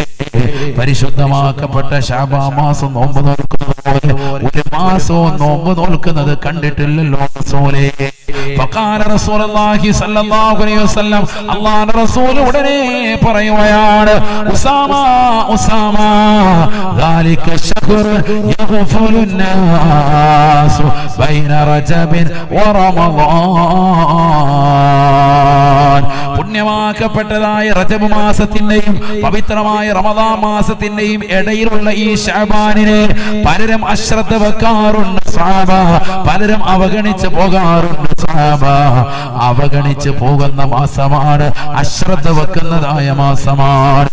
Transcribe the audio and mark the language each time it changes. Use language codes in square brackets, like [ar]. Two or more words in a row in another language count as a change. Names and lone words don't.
[ml] പരിശുദ്ധമാക്കപ്പെട്ട ശഅബാൻ മാസം നോമ്പ് നോക്കുന്നത് പോലെ ഒരു മാസവും നോമ്പ് നോക്കുന്നത് കണ്ടിട്ടില്ലല്ലോ റസൂലേ. [ar] فقال رسول الله صلى الله عليه وسلم, [ml] അല്ലാഹുവിന്റെ റസൂൽ ഉടനെ പറയുകയാണ്, [ar] ഉസാമ ذلك الشهر يغفل الناس بين رجب ورمضان. [ml] പുണ്യമാക്കപ്പെട്ടതായ റജബ് മാസത്തിന്റെയും പവിത്രമായ റമദാൻ മാസത്തിന്റെയും ഇടയിലുള്ള ഈ ശഅബാനിനെ പലരും അശ്രദ്ധ വെക്കാറുണ്ട് സഹാബ. പലരും അവഗണിച്ച് പോകാറുണ്ട് സഹാബ. അവഗണിച്ച് പോകുന്ന മാസമാണ്, അശ്രദ്ധ വെക്കുന്നതായ മാസമാണ്.